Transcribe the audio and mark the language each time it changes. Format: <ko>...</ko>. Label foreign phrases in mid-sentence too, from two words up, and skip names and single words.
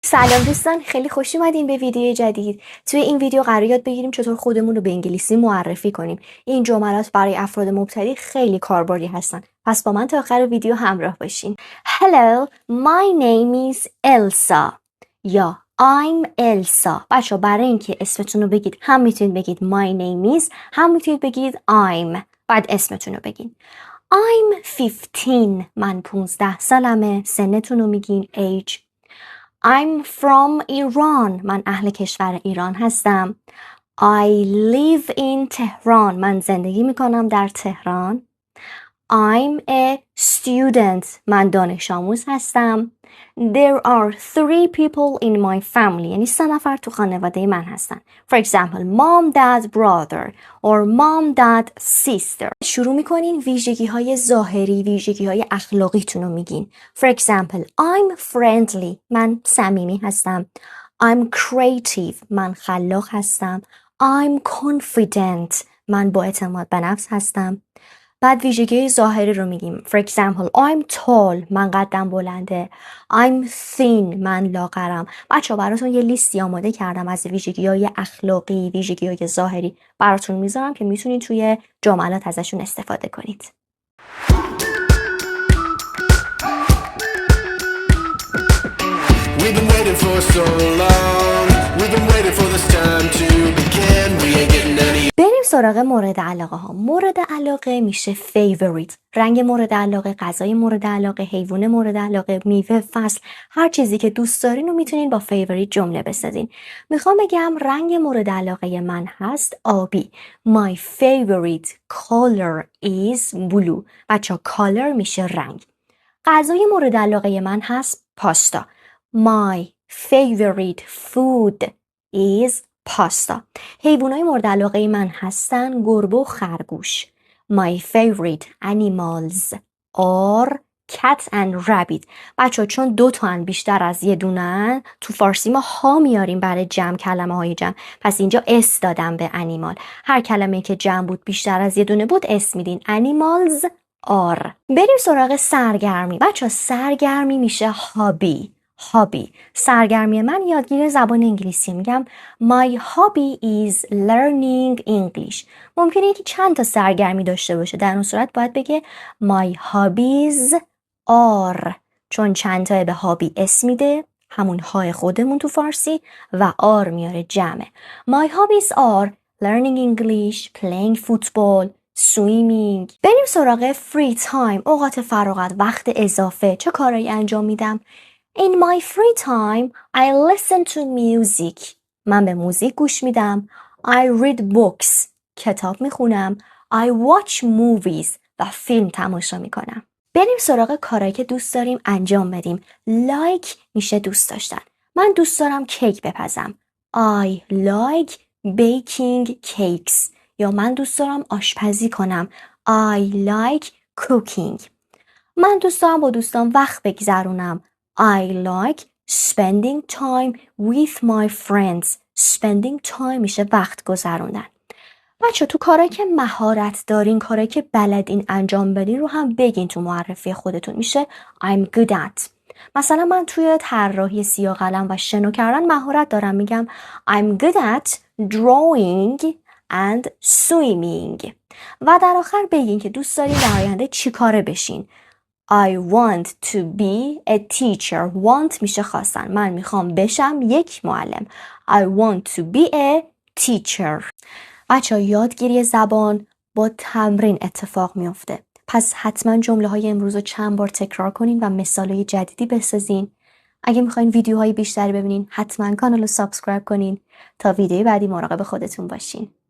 <fa>سلام دوستان، خیلی خوش اومدین به ویدیو جدید. توی این ویدیو قرار یاد بگیریم چطور خودمون رو به انگلیسی معرفی کنیم. این جملات برای افراد مبتدی خیلی کاربردی هستن. پس با من تا آخر ویدیو همراه باشین.</fa> <en>Hello, my name is Elsa. یا I'm Elsa.</en> <fa>بچه برای اینکه اسمتون رو بگید هم میتونید بگید</fa> <en>my name is،</en> <fa>هم میتونید بگید I'm. بعد اسمتون رو بگین. I'm 15. من 15 سالمه. سنتون رو میگین age.</fa> <en>I'm from Iran.</en> <fa>من اهل کشور ایران هستم.</fa> <en>I live in Tehran.</en> <fa>من زندگی میکنم در تهران.</fa> <en>I'm a student.</en> <fa>من دانش آموز هستم.</fa> <en>There are 3 people in my family.</en> <fa>یعنی 3 نفر تو خانواده من هستن.</fa> <en>For example, mom, dad, brother or mom, dad, sister.</en> <fa>شروع میکنین ویژگی های ظاهری، ویژگی های اخلاقیتون رو میگین.</fa> <en>For example, I'm friendly.</en> <fa>من صمیمی هستم.</fa> <en>I'm creative.</en> <fa>من خلاق هستم.</fa> <en>I'm confident.</en> <fa>من با اعتماد به نفس هستم. بعد ویژگی ظاهری رو میگیم.</fa> <en>For example, I'm tall.</en> <fa>من قدم بلنده.</fa> <en>I'm thin.</en> <fa>من لاغرم. بچه‌ها براتون یه لیستی آماده کردم از ویژگی‌های اخلاقی، ویژگی‌های ظاهری براتون میذارم که میتونید توی جملات ازشون استفاده کنید.</fa> <en>We've been waiting for so long. We've been waiting for this time to begin. We ain't getting any.</en> <fa>بریم سراغ مورد علاقه ها. مورد علاقه میشه favorite. رنگ مورد علاقه، غذای مورد علاقه، حیوان مورد علاقه، میوه فصل، هر چیزی که دوست دارین رو میتونین با favorite جمله بسازین. میخوام بگم رنگ مورد علاقه من هست آبی.</fa> <en>My favorite color is blue.</en> <fa>بچه color میشه رنگ. غذای مورد علاقه من هست پاستا.</fa> <en>My favorite food is pasta.</en> <fa>حیوانای مورد علاقه من هستن گربه و خرگوش.</fa> <en>My favorite animals are cat and rabbit.</en> <fa>بچه چون 2 تا بیشتر از یه دونن تو فارسی ما ها میاریم برای جمع، کلمه های جمع. پس اینجا اس دادم به animal. هر کلمه که جمع بود بیشتر از یه دونه بود اس میدین.</fa> <en>Animals are.</en> <fa>بریم سراغ سرگرمی. بچه سرگرمی میشه هابی. هابی. سرگرمی من یادگیری زبان انگلیسی.</fa> <en>میگم My hobby is learning English.</en> <fa>ممکنه که چند تا سرگرمی داشته باشه. در اون صورت باید بگه</fa> <en>My hobbies are.</en> <fa>چون چند تا به هابی اسم میده، همون های خودمون تو فارسی، و are میاره جمعه.</fa> <en>My hobbies are learning English, playing football, swimming.</en> <fa>بریم سراغ</fa> <en>free time.</en> <fa>اوقات فراغت، وقت اضافه. چه کارایی انجام میدم؟</fa> <en>In my free time, I listen to music.</en> <fa>من به موزیک گوش میدم.</fa> <en>I read books.</en> <fa>کتاب میخونم.</fa> <en>I watch movies.</en> <fa>و فیلم تماشا میکنم. بریم سراغ کارهایی که دوست داریم انجام بدیم. Like میشه دوست داشتن. من دوست دارم کیک بپزم.</fa> <en>I like baking cakes.</en> <fa>یا من دوست دارم آشپزی کنم.</fa> <en>I like cooking.</en> <fa>من دوست دارم با دوستان وقت بگذرونم.</fa> <en>I like spending time with my friends. Spending time</en> <fa>میشه وقت گذروندن. بچه تو کارهایی که مهارت دارین، کارهایی که بلدین انجام بدین رو هم بگین تو معرفی خودتون.</fa> <en>میشه I'm good at. مثلا من توی طراحی سیاه قلم و شنا کردن مهارت دارم. میگم I'm good at drawing and swimming.</en> <fa>و در آخر بگین که دوست دارین در آینده چی کاره بشین.</fa> <en>I want to be a teacher. Want</en> <fa>میشه خواستن. من میخوام بشم یک معلم.</fa> <en>I want to be a teacher.</en> <fa>بچه یادگیری زبان با تمرین اتفاق میفته. پس حتما جمله های امروز رو چند بار تکرار کنین و مثالای جدیدی بسازین. اگه میخواین ویدیوهای بیشتری ببینین حتما کانال رو سابسکرایب کنین تا ویدیوی بعدی مراقب خودتون باشین.</fa>